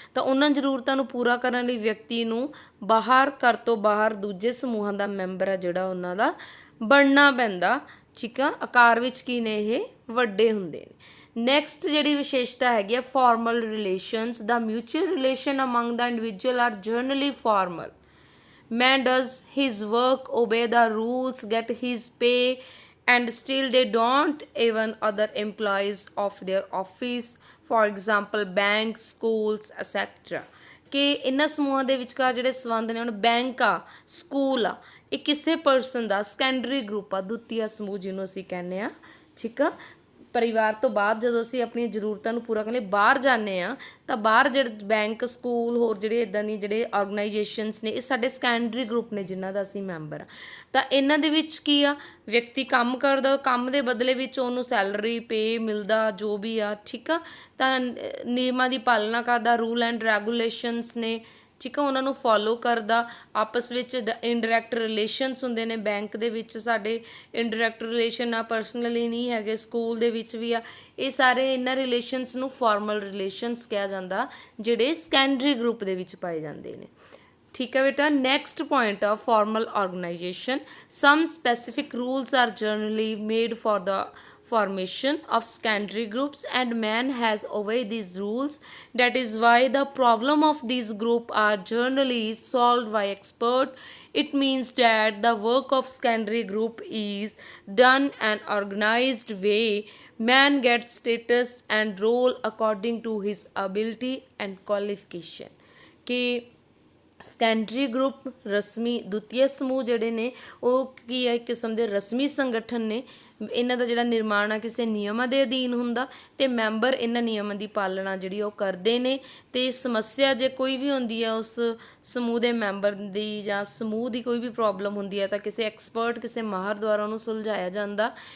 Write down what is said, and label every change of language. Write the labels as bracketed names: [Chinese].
[Punjabi] ਤਾਂ ਉਹਨਾਂ ਜ਼ਰੂਰਤਾਂ ਨੂੰ ਪੂਰਾ ਕਰਨ ਲਈ ਵਿਅਕਤੀ ਨੂੰ ਘਰ ਤੋਂ ਬਾਹਰ ਦੂਜੇ ਸਮੂਹਾਂ ਦਾ ਮੈਂਬਰ ਆ ਜਿਹੜਾ ਉਹਨਾਂ ਦਾ ਬਣਨਾ ਪੈਂਦਾ, ਠੀਕ ਆ। ਆਕਾਰ ਵਿੱਚ ਕੀ ਨੇ, ਇਹ ਵੱਡੇ ਹੁੰਦੇ ਨੇ। ਨੈਕਸਟ ਜਿਹੜੀ ਵਿਸ਼ੇਸ਼ਤਾ ਹੈਗੀ ਆ formal relations, [English] The mutual relation among the individual are generally formal. Man does his work, obey the rules, get his pay, and still they don't even other employees of their office, for example banks, schools, etc. [Punjabi] ਕਿ ਇਹਨਾਂ ਸਮੂਹਾਂ ਦੇ ਵਿਚਕਾਰ ਜਿਹੜੇ ਸੰਬੰਧ ਨੇ, ਹੁਣ bank ਆ, ਸਕੂਲ ਆ, ਇਹ ਕਿਸੇ ਪਰਸਨ ਦਾ ਸੈਕੰਡਰੀ ਗਰੁੱਪ ਆ, ਦੁੱਤੀਆ ਸਮੂਹ ਜਿਹਨੂੰ ਅਸੀਂ ਕਹਿੰਦੇ ਆ, ਠੀਕ ਆ। ਪਰਿਵਾਰ ਤੋਂ ਬਾਅਦ ਜਦੋਂ ਅਸੀਂ ਆਪਣੀਆਂ ਜ਼ਰੂਰਤਾਂ ਨੂੰ ਪੂਰਾ ਕਰਨ ਲਈ ਬਾਹਰ ਜਾਂਦੇ ਹਾਂ ਤਾਂ ਬਾਹਰ ਜਿਹੜੇ ਬੈਂਕ, ਸਕੂਲ, ਹੋਰ ਜਿਹੜੇ ਇੱਦਾਂ ਦੀ ਜਿਹੜੇ ਆਰਗੇਨਾਈਜੇਸ਼ਨਸ ਨੇ, ਇਹ ਸਾਡੇ ਸੈਕੰਡਰੀ ਗਰੁੱਪ ਨੇ ਜਿਨ੍ਹਾਂ ਦਾ ਅਸੀਂ ਮੈਂਬਰ ਆ। ਤਾਂ ਇਹਨਾਂ ਦੇ ਵਿੱਚ ਕੀ ਆ, ਵਿਅਕਤੀ ਕੰਮ ਕਰਦਾ, ਕੰਮ ਦੇ ਬਦਲੇ ਵਿੱਚ ਉਹਨੂੰ ਸੈਲਰੀ, ਪੇ ਮਿਲਦਾ, ਜੋ ਵੀ ਆ, ਠੀਕ ਆ। ਤਾਂ ਨਿਯਮਾਂ ਦੀ ਪਾਲਣਾ ਕਰਦਾ, ਰੂਲ ਐਂਡ ਰੈਗੂਲੇਸ਼ਨਸ ਨੇ, ਠੀਕ ਆ, ਉਹਨਾਂ ਨੂੰ ਫੋਲੋ ਕਰਦਾ। ਆਪਸ ਵਿੱਚ ਇਨਡਾਇਰੈਕਟ ਰਿਲੇਸ਼ਨਸ ਹੁੰਦੇ ਨੇ, ਬੈਂਕ ਦੇ ਵਿੱਚ ਸਾਡੇ ਇਨਡਾਇਰੈਕਟ ਰਿਲੇਸ਼ਨ ਆ, ਪਰਸਨਲੀ ਨਹੀਂ ਹੈਗੇ, ਸਕੂਲ ਦੇ ਵਿੱਚ ਵੀ ਆ। ਇਹ ਸਾਰੇ ਇਹਨਾਂ ਰਿਲੇਸ਼ਨਸ ਨੂੰ ਫਾਰਮਲ ਰਿਲੇਸ਼ਨਸ ਕਿਹਾ ਜਾਂਦਾ, ਜਿਹੜੇ ਸੈਕੰਡਰੀ ਗਰੁੱਪ ਦੇ ਵਿੱਚ ਪਾਏ ਜਾਂਦੇ ਨੇ, ਠੀਕ ਹੈ ਬੇਟਾ। [English] Next point ਆ formal organization, some specific rules are generally made for the formation of secondary groups and man has obeyed these rules. That is why the problem of these group are generally solved by expert. It means that the work of secondary group is done an organized way. Man gets status and role according to his ability and qualification. [Punjabi] कि secondary group ਰਸਮੀ ਦੁੱਤੀਆ ਸਮੂਹ ਜਿਹੜੇ ਨੇ ਉਹ ਕੀ ਹੈ, ਇੱਕ ਕਿਸਮ ਦੇ ਰਸਮੀ ਸੰਗਠਨ ਨੇ। ਇਹਨਾਂ ਦਾ ਜਿਹੜਾ ਨਿਰਮਾਣ ਆ ਕਿਸੇ ਨਿਯਮਾਂ ਦੇ ਅਧੀਨ ਹੁੰਦਾ ਅਤੇ ਮੈਂਬਰ ਇਹਨਾਂ ਨਿਯਮਾਂ ਦੀ ਪਾਲਣਾ ਜਿਹੜੀ ਉਹ ਕਰਦੇ ਨੇ। ਅਤੇ ਸਮੱਸਿਆ ਜੇ ਕੋਈ ਵੀ ਹੁੰਦੀ ਹੈ ਉਸ ਸਮੂਹ ਦੇ ਮੈਂਬਰ ਦੀ ਜਾਂ ਸਮੂਹ ਦੀ ਕੋਈ ਵੀ ਪ੍ਰੋਬਲਮ ਹੁੰਦੀ ਹੈ ਤਾਂ ਕਿਸੇ ਐਕਸਪਰਟ, ਕਿਸੇ ਮਾਹਰ ਦੁਆਰਾ ਉਹਨੂੰ ਸੁਲਝਾਇਆ ਜਾਂਦਾ।